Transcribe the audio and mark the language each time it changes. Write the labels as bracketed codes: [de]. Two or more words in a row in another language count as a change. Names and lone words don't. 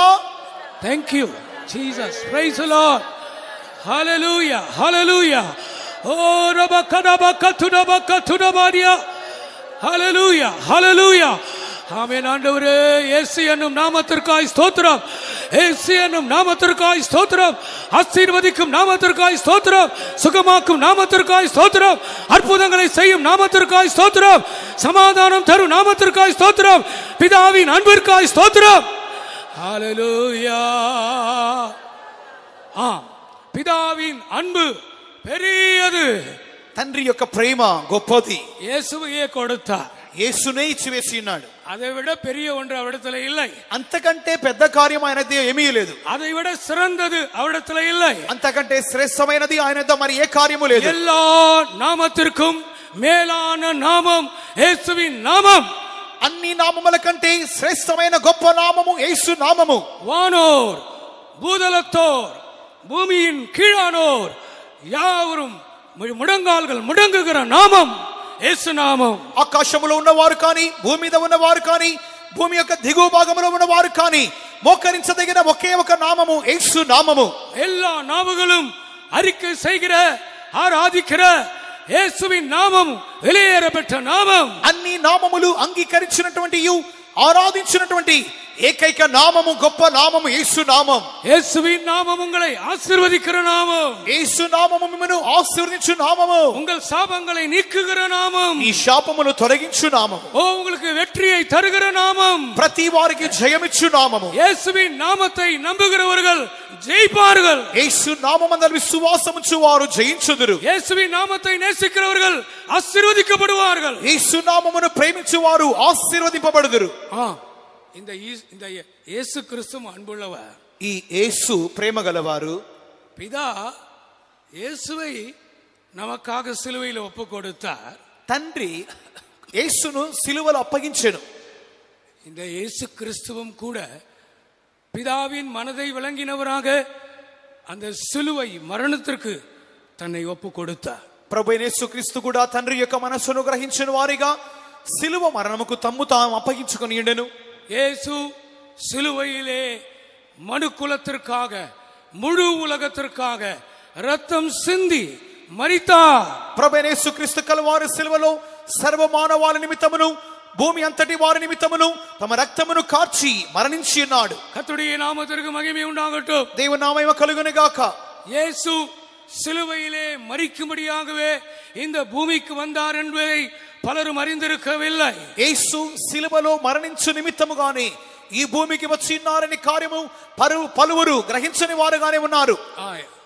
[en] Thank you Jesus, praise the Lord, hallelujah, hallelujah. Oh rabakadabakatudabakatudabadia, hallelujah, hallelujah. [ta] ஆமென். ஆண்டவரே, இயேசு என்னும் நாமத்திற்காய் ஸ்தோத்திரம், இயேசு என்னும் நாமத்திற்காய் ஸ்தோத்திரம், ஆசீர்வதிக்கும் நாமத்திற்காய் ஸ்தோத்திரம், சுகமாக்கும் நாமத்திற்காய் ஸ்தோத்திரம், அற்புதங்களை செய்யும் நாமத்திற்காய் ஸ்தோத்திரம், சமாதானம் தரும் நாமத்திற்காய் ஸ்தோத்திரம், பிதாவின் அன்பிற்காய் ஸ்தோத்திரம். ஹalleluya. ஆம், பிதாவின் அன்பு பெரியது. [te] తండ్రి యొక్క ప్రేమ గొప్పది. [ta] இயேசுவையே கொடுத்தார். [te] యేసునే ఇచ్చివేసి ఉన్నాడు. [ta] அதை விட பெரிய ஒன்று அவரிடத்துல இல்லை. [te] అంతకంటే పెద్ద కార్యం ఆయనది ఏమీ లేదు. [ta] அதை விட சிறந்தது அவரிடத்துல இல்லை. [te] అంతకంటే శ్రేష్టమైనది ఆయనతో మరి ఏ కార్యము లేదు. [ta] எல்லா நாமத்திற்கும் மேலான நாமம் இயேசுவின் நாமம். [te] అన్ని నామముల కంటే శ్రేష్టమైన గొప్ప నామము యేసు నామము. [ta] வானோர் பூதலத்தோர் பூமியின் கீழானோர் யாவரும் முடங்கால்கள் முடங்குகிற நாமம் [te] యేసు నామం. ఆకాశములో ఉన్నవారు కానీ, భూమి మీద ఉన్నవారు కానీ, భూమి యొక్క దిగువ భాగంలో ఉన్నవారు కానీ మోకరించదగిన ఒకే ఒక నామము యేసు నామము. [ta] எல்லா நாமங்களும் அறிக்கை செய்கிற ஆராதிக்கிற இயேசுவின் நாமம் வெளியேறப்பட்ட நாமம். [te] అన్ని నామములు అంగీకరించినటువంటి ఆరాధించినటువంటి ఏకైక నామము గొప్ప నామము యేసు నామం. [ta] இயேசுவின் நாமம் உங்களை ஆசீர்வதிக்கிற நாமம். [te] యేసు నామము మిమ్మల్ని ఆశీర్వదించు నామము. [ta] உங்கள் சாபங்களை நீக்குகிற நாமம். [te] ఈ శాపమును తొలగించు నామము. [ta] ஓ, உங்களுக்கு வெற்றியை தருகிற நாமம். [te] ప్రతి వారికి జయమిచ్చు నామము. [ta] இயேசுவின் நாமத்தை நம்புகிறவர்கள் ஜெயிப்பார்கள். [te] యేసు నామమందు విశ్వాసముంచు వారు జయించుదురు. [ta] இயேசுவின் நாமத்தை நேசிக்கிறவர்கள் ஆசீர்வதிக்கப்படுவார்கள். [te] యేసు నామమును ప్రేమించు వారు ఆశీర్వదింపబడుదురు. [ta] இந்த இயேசு கிறிஸ்து அன்புள்ளவர். [te] ఈ యేసు ప్రేమ గలవారు. [ta] பிதா இயேசுவை நமக்காக சிலுவையில் ஒப்பு கொடுத்தார். [te] తండ్రి యేసును సిలువలో అప్పగించెను. [ta] இந்த இயேசு கிறிஸ்துவும் கூட பிதாவின் மனதை விளங்கினவராக அந்த சிலுவை மரணத்திற்கு தன்னை ஒப்பு கொடுத்தார். [te] ప్రభు యేసుక్రీస్తు కూడా తండ్రి యొక్క మనస్సును గ్రహించిన వారిగా సిలువ మరణముకు తమ్ము తాము అప్పగించుకొని ఉండెను. [ta] இயேசு சிலுவையிலே மனு குலத்திற்காக முழு உலகத்திற்காக ரத்தம் சிந்தி மரித்தார். [te] ప్రభు యేసుక్రీస్తు కలవారి సిలువలో సర్వ మానవాళి నిమిత్తమును భూమి అంతటి వారి నిమిత్తమును తమ రక్తమును కార్చి మరణించి ఉన్నాడు. [ta] கர்த்தருடைய நாமத்திற்கு மகிமை உண்டாகட்டும். [te] దేవుని నామము కలుగును గాక. [ta] இயேசு சிலுவையிலே மரிக்கும்படியாகவே இந்த பூமிக்கு வந்தார் என்பதை பலரும் அறிந்திருக்கவில்லை. [te] యేసు సిలువలో మరణించు నిమిత్తముగానే ఈ భూమికి వచ్చి ఉన్నారని కార్యము పలువురు గ్రహించని వారుగానే ఉన్నారు.